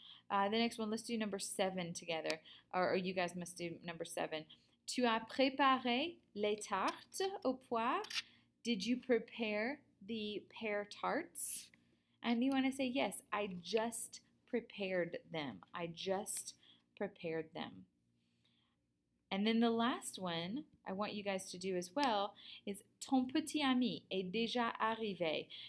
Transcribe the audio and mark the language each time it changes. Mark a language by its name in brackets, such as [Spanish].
[English] Let's do number 7 together. Or you guys must do number 7. [French] Tu as préparé les tartes aux poires. [English] Did you prepare the pear tarts? And you want to say, yes, I just prepared them. I just prepared them. And then the last one I want you guys to do as well is [French] ton petit ami est déjà arrivé.